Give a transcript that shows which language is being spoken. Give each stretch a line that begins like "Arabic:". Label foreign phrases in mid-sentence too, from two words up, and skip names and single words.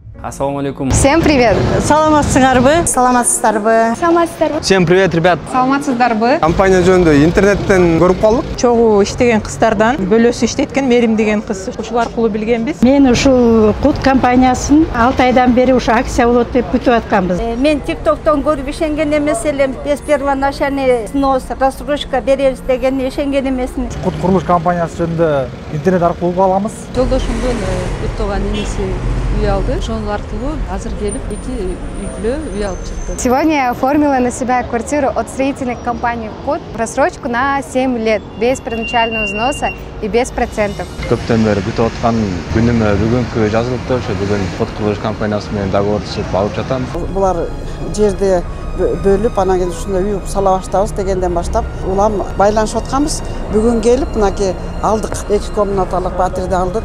Arabic: السلام عليكم.
Russian: Всем привет!
Kyrgyz: Саламатсыңарбы? Саламатсыздарбы? Саламатсыздарбы?
Russian: Всем привет, ребят.
Kyrgyz: Саламатсыздарбы? Компания жөнүндө интернеттен көрүп калдык. Чогуу иштеген кыздардан бөлөсү иштеткен Мерим деген кыз. Ушул аркылуу билгенбиз. Мен ушул кут компаниясын 6 айдан бери ушу акция болот деп күтүп атканбыз. Мен TikToктон көрүп ишенген эмес элем.
Russian: Без первоначальный взнос, рассрочка
Kyrgyz: беребиз деген ишенген эмесмин. Кут курулуш компаниясы жөнүндө интернет аркылуу угуп алабыз. Жолдошумдун уктоган энеси үй алды. Ошол аркылуу азыр келип 2 үй үй алып чыкты.
Russian: Сегодня я оформила на себя квартиру от строительной компании «Кут» в рассрочку на 7 лет, без первоначального взноса и без процентов.
Kyrgyz: Көптөн бери күтүп аткан күнүмө бүгүнкү жазылыпты. Ошо бүгүн кут курулуш компаниясы менен договор түзүп алып жатам. Булар жерди бөлүп, анан кийин ушундай үй сала баштабыз дегенден баштап улам байланышып атканбыз. Бүгүн келип, мынакей алдык. 2 комнаталык батирди алдык.